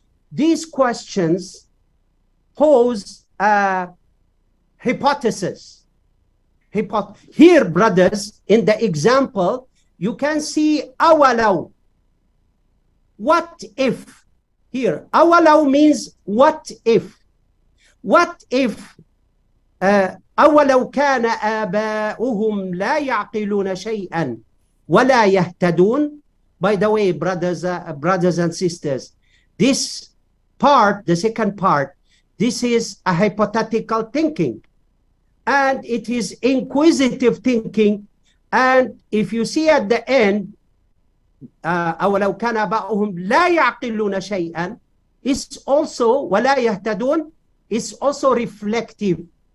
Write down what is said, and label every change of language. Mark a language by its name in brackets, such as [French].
[English] These questions pose a hypothesis. Here, brothers, in the example, you can see awalau. What if? Here, awalau means what if. What if [Arabic] أولو كان آباؤهم لا يعقلون شيئا ولا يهتدون. [English] By the way, brothers and sisters, this part, the second part, this is a hypothetical thinking, and it is inquisitive thinking. And if you see at the end, [Arabic] أولو كان آباؤهم لا يعقلون شيئا, [English] it's also [Arabic] ولا يهتدون, [English] it's also reflective.